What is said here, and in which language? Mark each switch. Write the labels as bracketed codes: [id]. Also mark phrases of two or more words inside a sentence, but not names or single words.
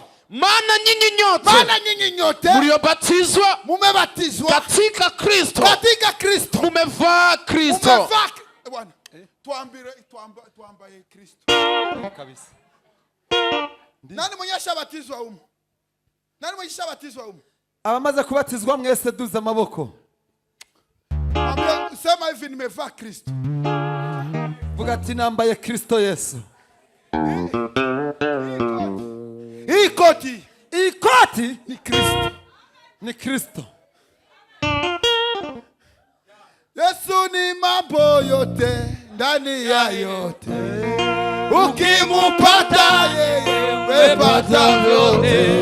[sw] Maana nyinyi nyote mliobatizwa mumebatizwa katika Kristo. Katika Kristo. Mumevaa Kristo. Bwana, tuambaye Kristo. Kabisa. Nani mwenye ashabatizwa humu? Nani mwenye ashabatizwa humu? [rn] Abamaze kubatizwa mwese duza amaboko. [sw] Sema hivi, nimevaa Kristo. [rn] Vuga ati nambaye Kristo Yesu. [sw] Hii koti ni Kristo. Ni Kristo. Yesu ni mambo yote ndani ya yote. Ukimupata yeye umepata vyote.